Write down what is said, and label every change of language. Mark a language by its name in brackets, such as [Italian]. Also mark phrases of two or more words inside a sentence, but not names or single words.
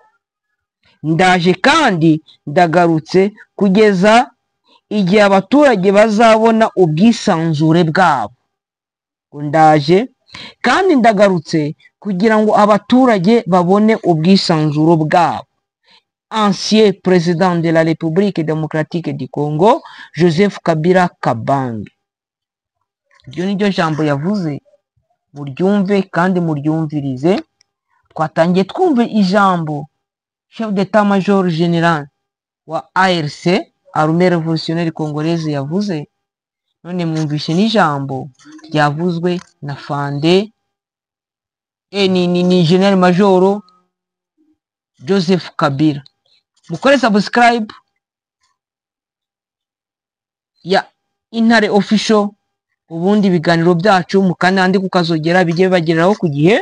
[Kinyarwanda] Ndaje kandi ndagarutse kugeza igihe abaturage bazabona ubwisanzure bwabo. Ndaje kandi ndagarutse kugira ngo abaturage babone ubwisanzure bwabo. [French] Ancien président de la République démocratique du Congo, Joseph Kabila Kabange. [Kinyarwanda] Iryo ni ryo jambo yavuze, muryumve kandi muryumvirize. Twatangiye twumve ijambo [French] chef d'état-major général [Kinyarwanda] wa ARC, [French] Armée révolutionnaire congolaise, [Kinyarwanda] yavuze. None mwumvishe n'ijambo ryavuzwe na Fande ni General Major Joseph Kabila. Mukore subscribe ya Intare Official, ubundi ibiganiro byacu mukanandi kukazogera bijye bageraho ku gihe.